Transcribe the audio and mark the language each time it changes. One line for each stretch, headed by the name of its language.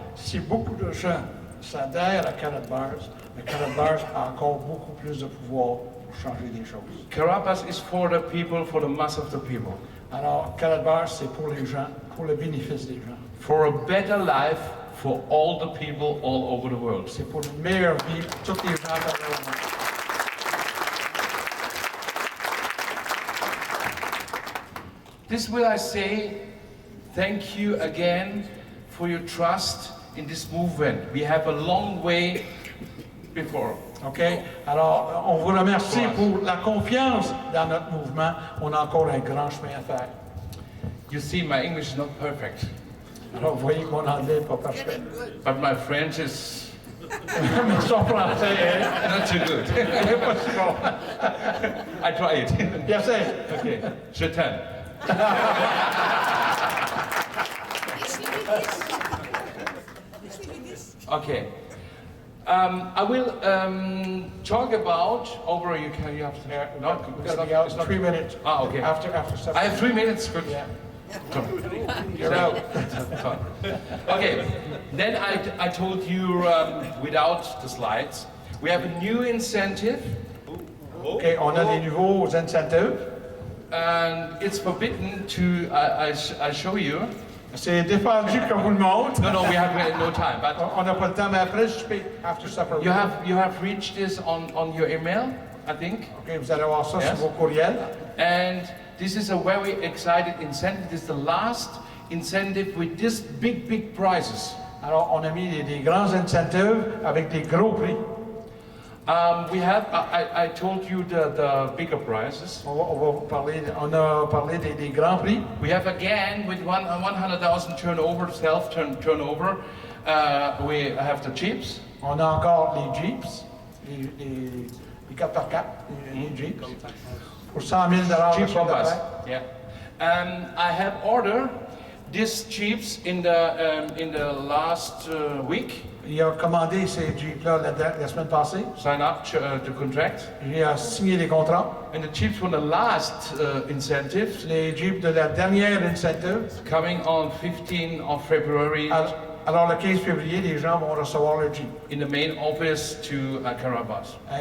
French: Si beaucoup de gens s'adhèrent à Karatbars, le Karatbars a encore beaucoup plus de pouvoir pour changer des choses.
English: Karatbars is for the people, for the mass of the people.
French: Alors Karatbars c'est pour les gens, pour le bénéfice des gens.
English: For a better life for all the people all over the world.
French: C'est pour une meilleure vie pour tous les gens à travers le monde.
English: This will I say, thank you again for your trust in this movement. We have a long way before. OK?
French: Alors, on vous remercie pour la confiance dans notre mouvement. On a encore un grand chemin à faire.
English: You see, my English is not perfect.
French: Alors, vous voyez que mon anglais n'est pas parfait.
English: But my French is
French: Mais son français est
English: not too good.
French: pas si bon.
English: I try it. Yes, sir.
French: Okay, je t'aime.
English: Okay. I will talk about over. You have to. No, It's not 3 minutes. Ah, okay. After supper. I have 3 minutes. Good. Yeah. You're out. Okay. Then I told you without the slides. We have a new incentive.
French: OK, on a des nouveaux incentives.
English: And it's forbidden to. I show you.
French: C'est défendu qu'on vous le montre.
English: No, we have no time. But
French: on n'a pas le temps, mais après,
English: after supper. You have reached this on your email, I think.
French: OK, vous allez voir ça sur vos courriels.
English: And this is a very excited incentive. This is the last incentive with this big prizes.
French: Alors, on a mis des grands incentives avec des gros prix.
English: We have. I told you the bigger prizes.
French: On a parlé des grands prix.
English: We have again with 100,000 turnover, turnover. We have the Jeeps.
French: On a encore les Jeeps, les 4x4, les Jeeps. Pour 100 000
English: Jeep Compass. Yeah. I have ordered these Jeeps in the last week.
French: Il a commandé ces Jeeps-là la semaine passée.
English: Sign up the contract.
French: Il a signé les contrats.
English: And the Jeeps from the last incentive.
French: Les Jeeps de la dernière incentive.
English: Coming on 15th of February.
French: Alors le 15 février, les gens vont recevoir le Jeep.
English: In the main office to Karatbars.